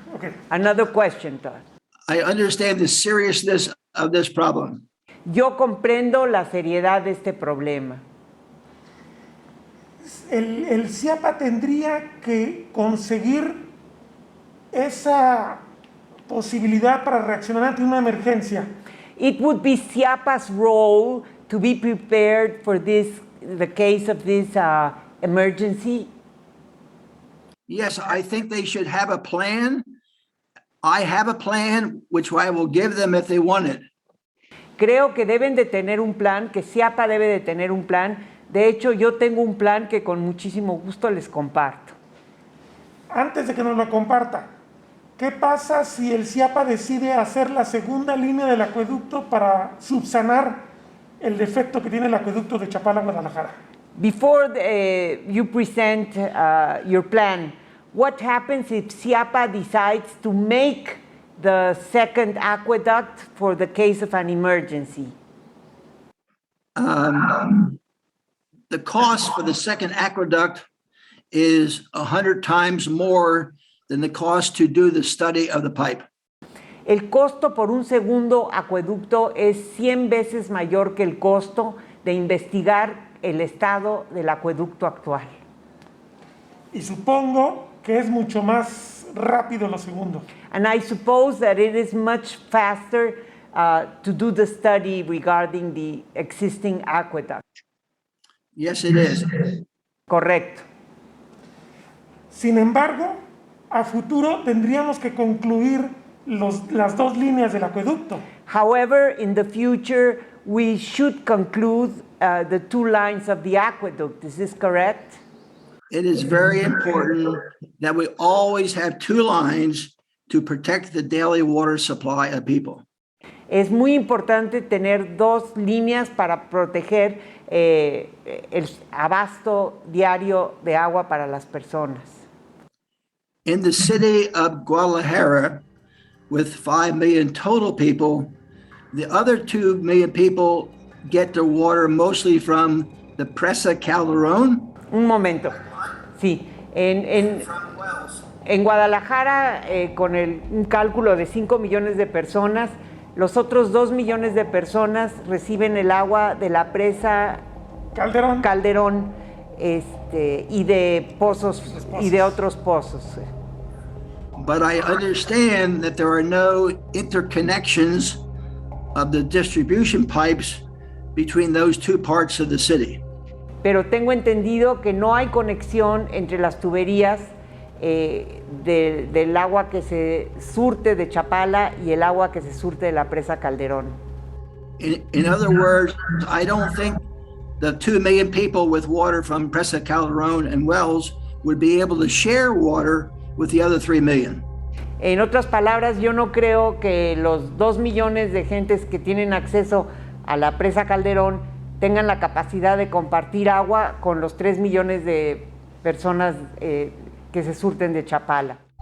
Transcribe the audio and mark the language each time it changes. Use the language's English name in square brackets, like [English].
[English] Okay. Another question, Todd. I understand the seriousness of this problem. [Spanish] Yo comprendo la seriedad de este problema. El CIAPA tendría que conseguir esa posibilidad para reaccionar ante una emergencia. [English] It would be CIAPA's role to be prepared for the case of this emergency. Yes, I think they should have a plan. I have a plan, which I will give them if they want it. [Spanish] Creo que deben de tener un plan, que CIAPA debe de tener un plan. De hecho, yo tengo un plan que con muchísimo gusto les comparto. Antes de que nos lo comparta, ¿qué pasa si el CIAPA decide hacer la segunda línea del acueducto para subsanar el defecto que tiene el acueducto de Chapala, Guadalajara? [English] Before you present your plan, what happens if CIAPA decides to make the second aqueduct for the case of an emergency? The cost for the second aqueduct is 100 times more than the cost to do the study of the pipe. [Spanish] El costo por un segundo acueducto es 100 veces mayor que el costo de investigar el estado del acueducto actual. Y supongo que es mucho más rápido lo segundo. [English] And I suppose that it is much faster to do the study regarding the existing aqueduct. Yes, it is. [Spanish] Correcto. Sin embargo, a futuro tendríamos que concluir las dos líneas del acueducto. [English] However, in the future, we should conclude the two lines of the aqueduct. Is this correct? It is very important that we always have two lines to protect the daily water supply of people. [Spanish] Es muy importante tener dos líneas para proteger el abasto diario de agua para las personas. [English] In the city of Guadalajara, with 5 million total people, the other 2 million people get their water mostly from the Presa Calderón. [Spanish] Un momento. Sí, en Guadalajara, con un cálculo de 5 millones de personas, los otros 2 millones de personas reciben el agua de la presa Calderón y de pozos y de otros pozos. [English] But I understand that there are no interconnections of the distribution pipes between those two parts of the city. [Spanish] Pero tengo entendido que no hay conexión entre las tuberías del agua que se surte de Chapala y el agua que se surte de la presa Calderón. [English] In other words, I don't think the 2 million people with water from Presa Calderón and wells would be able to share water with the other 3 million. [Spanish] En otras palabras, yo no creo que los 2 millones de gentes que tienen acceso a la presa Calderón tengan la capacidad de compartir agua con los 3 millones de personas que se surten de Chapala.